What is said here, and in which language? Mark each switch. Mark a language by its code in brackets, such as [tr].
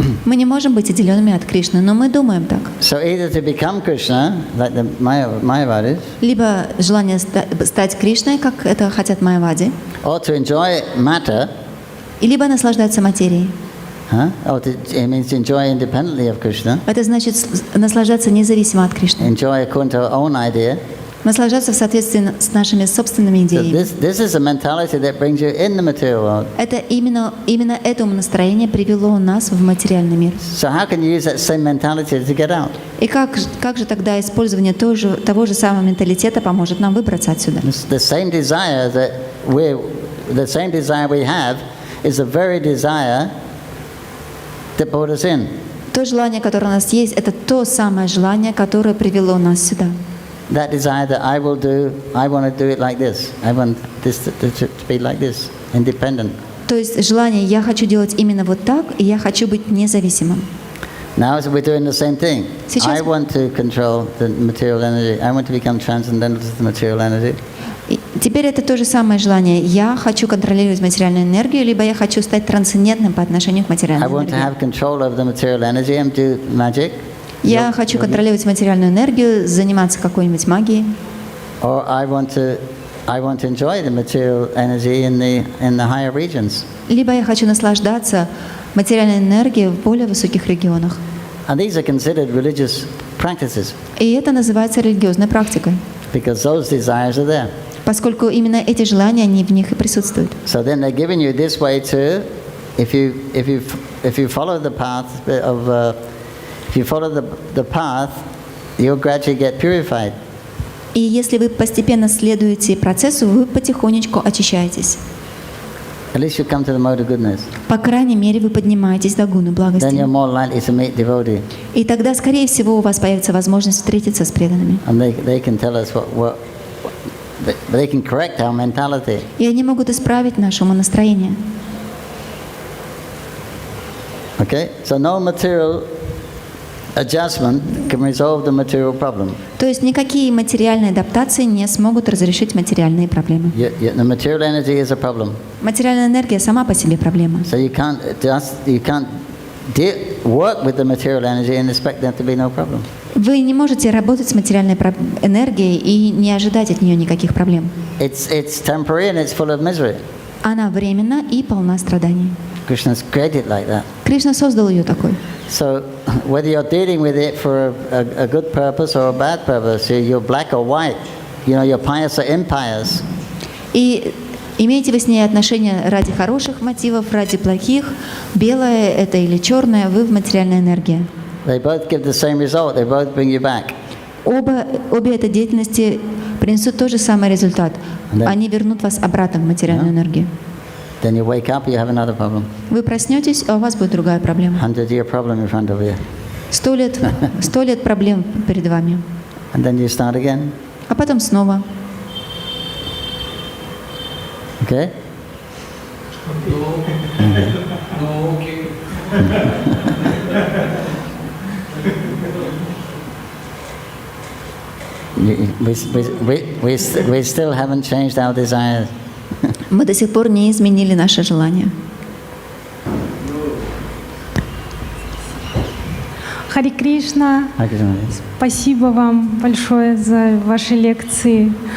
[ru] Мы не можем быть отделенными от Кришны, но мы думаем так. [en] So either to become Krishna, like the Mayavadis, [ru] Либо желание стать Кришной, как это хотят майявади, [en] or to enjoy matter, [ru] и либо наслаждаться материей. [en] it means to enjoy independently of Krishna, [ru] Это значит наслаждаться независимо от Кришны. [en] enjoy according to our own idea. [ru] Наслаждаться в соответствии с нашими собственными [en] So [ru] идеями. [en] this is a mentality that brings you in the material world. [ru] Это именно это настроение привело нас в материальный мир. [en] So how can you use that same mentality to get out? [ru] И как же тогда использование того же самого менталитета поможет нам выбраться отсюда? [en] The same desire we have is the very desire that brought us in. [ru] То желание, которое у нас есть, это то самое желание, которое привело нас сюда. [en] That desire that I want to do it like this. I want this to be like this, independent. [ru] То есть желание «я хочу делать именно вот так, и я хочу быть независимым». [en] Now we're doing the same thing. [ru] Сейчас- [en] I want to control the material energy. I want to become transcendental to the material energy. [ru] И теперь это то же самое желание. Я хочу контролировать материальную энергию, либо я хочу стать трансцендентным по отношению к [en] I [ru] материальной [en] want to [ru] энергии. [en] have control over the material energy and do magic. [ru] Я хочу контролировать материальную энергию, заниматься какой-нибудь магией. [en] Or I want to enjoy the material energy in the higher regions. [ru] Либо я хочу наслаждаться материальной энергией в более высоких регионах. [en] And these are considered religious practices [ru] И это называется религиозной практикой, [en] because those desires are there. [ru] поскольку именно эти желания, они в них и присутствуют. [en] So then they're giving you this way too. If you follow the path you'll gradually get purified. [ru] И если вы постепенно следуете процессу, вы потихонечку очищаетесь. [en] At least you come to the mode of goodness. [ru] По крайней мере, вы поднимаетесь до гуны [en] Then [ru] благости. [en] you're more likely to meet devotee, [ru] И тогда, скорее всего, у вас появится возможность встретиться с преданными. [en] and they can tell us they can correct our mentality. [ru] И они могут исправить наше умонастроение. [en] Okay, so no material adjustment can resolve the material problem. [ru] То есть никакие материальные адаптации не смогут разрешить материальные проблемы. [en] The material energy is a problem. [ru] Материальная энергия сама по себе проблема. [en] So you can't work with the material energy and expect there to be no problem. [ru] Вы не можете работать с материальной энергией и не ожидать от нее никаких проблем. [en] It's temporary and it's full of misery. [ru] Она временна и полна страданий. [en] Krishna's created like that. [ru] Кришна создал ее такой. [en] So whether you're dealing with it for a good purpose or a bad purpose, you're black or white, you're pious or impious. [ru] И имеете вы с ней отношения ради хороших мотивов, ради плохих, белое это или черное, вы в материальной энергии. [en] They both give the same result. They both bring you back. [ru] Обе этой деятельности принесут тот же самый результат. Да. Они вернут вас обратно в материальную энергию. [en] Then you wake up, you have another problem. [ru] Вы проснетесь, а у вас будет другая проблема. [en] 100-year problem in front of you. [ru] 100 лет проблем перед вами. [en] And then you start again. [ru] А потом снова. [en] Okay? No, okay. We still haven't changed our desires. [ru] Мы до сих пор не изменили наше желание. Хари Кришна, спасибо вам большое за ваши лекции.